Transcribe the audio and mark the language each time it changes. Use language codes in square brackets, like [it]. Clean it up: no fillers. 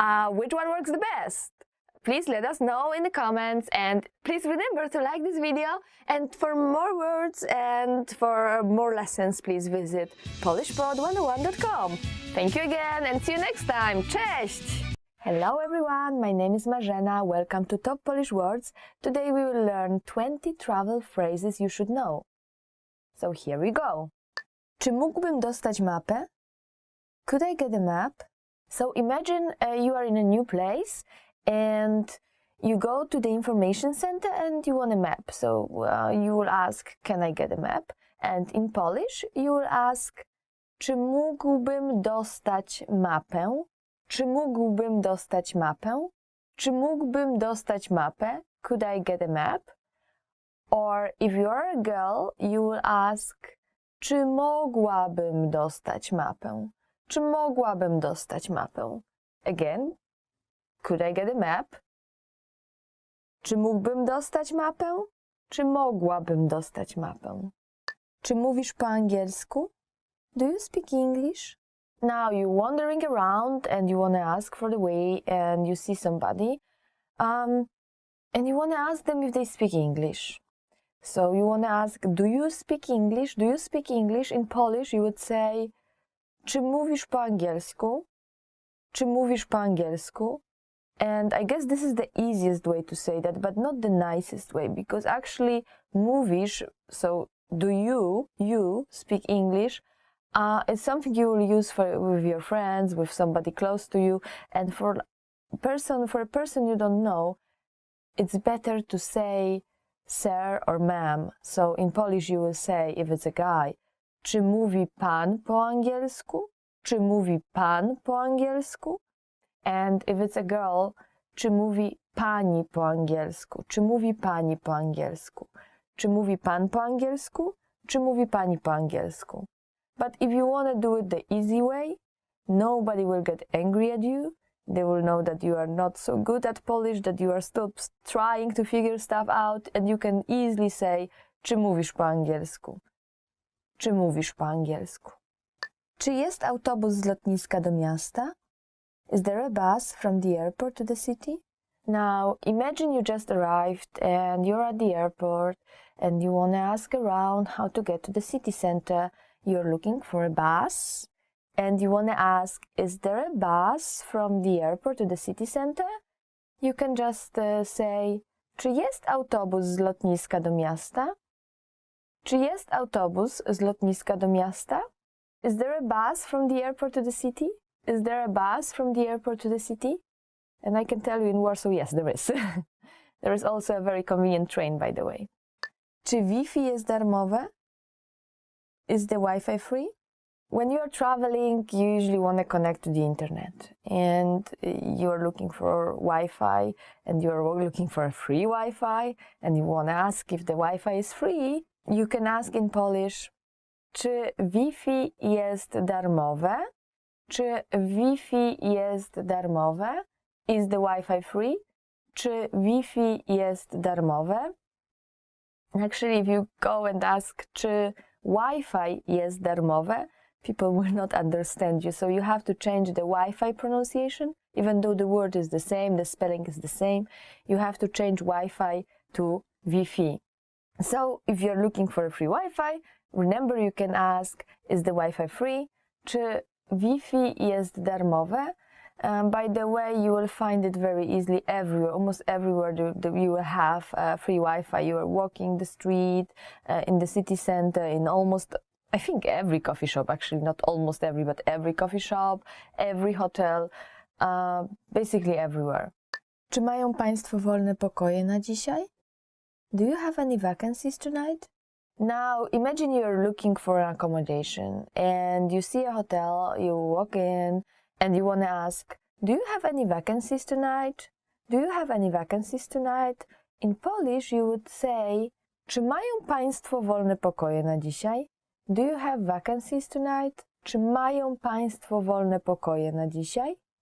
[en] Which one works the best? Please let us know in the comments, and please remember to like this video, and for more words and for more lessons please visit polishpod101.com. Thank you again and see you next time. Cześć! Hello everyone, my name is Marzena. Welcome to Top Polish Words. Today we will learn 20 travel phrases you should know. So here we go. [pl] Czy mógłbym dostać mapę? [en] Could I get a map? So imagine you are in a new place and you go to the information center and you want a map. So you will ask, can I get a map? And in Polish you will ask, [pl] czy mógłbym dostać mapę? Czy mógłbym dostać mapę? Czy mógłbym dostać mapę? [en] Could I get a map? Or if you are a girl, you will ask, [pl] czy mogłabym dostać mapę? Czy mogłabym dostać mapę? [en] Again, could I get a map? [pl] Czy mógłbym dostać mapę? Czy mogłabym dostać mapę? Czy mówisz po angielsku? [en] Do you speak English? Now you're wandering around and you want to ask for the way and you see somebody and you want to ask them if they speak English. So you want to ask, do you speak English? Do you speak English? In Polish you would say, [pl] czy mówisz po angielsku? Czy mówisz po angielsku? [en] And I guess this is the easiest way to say that, but not the nicest way, because actually mówisz, so do you speak English? It's something you will use with your friends, with somebody close to you, and for a person you don't know, it's better to say sir or ma'am. So in Polish you will say, if it's a guy, [pl] czy mówi pan po angielsku? Czy mówi pan po angielsku? [en] And if it's a girl, [pl] czy mówi pani po angielsku? Czy mówi pani po angielsku? Czy mówi pan po angielsku? Czy mówi pani po angielsku? [en] But if you want to do it the easy way, nobody will get angry at you. They will know that you are not so good at Polish, that you are still trying to figure stuff out, and you can easily say, [pl] czy mówisz po angielsku? Czy mówisz po angielsku? Czy jest autobus z lotniska do miasta? [en] Is there a bus from the airport to the city? Now, imagine you just arrived and you're at the airport and you want to ask around how to get to the city center. You're looking for a bus and you want to ask, is there a bus from the airport to the city center? You can just say, [pl] czy jest autobus z lotniska do miasta? Czy jest autobus z lotniska do miasta? [en] Is there a bus from the airport to the city? Is there a bus from the airport to the city? And I can tell you in Warsaw, yes, there is. There is also a very convenient train, by the way. [pl] Czy Wi-Fi jest darmowe? [en] Is the Wi-Fi free? When you're traveling, you usually want to connect to the internet. And you're looking for Wi-Fi, and you're looking for a free Wi-Fi, and you want to ask if the Wi-Fi is free. You can ask in Polish, [pl] czy Wi-Fi jest darmowe? Czy Wi-Fi jest darmowe? [en] Is the Wi-Fi free? [pl] Czy Wi-Fi jest darmowe? [en] Actually, if you go and ask, [pl] czy Wi-Fi jest darmowe, [en] people will not understand you. So you have to change the Wi-Fi pronunciation. Even though the word is the same, the spelling is the same, you have to change Wi-Fi to Wi-Fi. So if you're looking for a free Wi-Fi, remember you can ask, is the Wi-Fi free? [pl] Czy Wi-Fi jest darmowe? [en] By the way, you will find it very easily everywhere, almost everywhere you will have free Wi-Fi. You are walking the street, in the city center, in almost, I think every coffee shop, actually not almost every, but every coffee shop, every hotel, basically everywhere. [pl] Czy mają Państwo wolne pokoje na dzisiaj? [en] Do you have any vacancies tonight? Now, imagine you're looking for an accommodation and you see a hotel, you walk in and you want to ask, do you have any vacancies tonight? Do you have any vacancies tonight? In Polish you would say, [pl] czy mają Państwo wolne pokoje na dzisiaj? [en] Do you have vacancies tonight? [pl] Czy mają Państwo wolne pokoje na dzisiaj?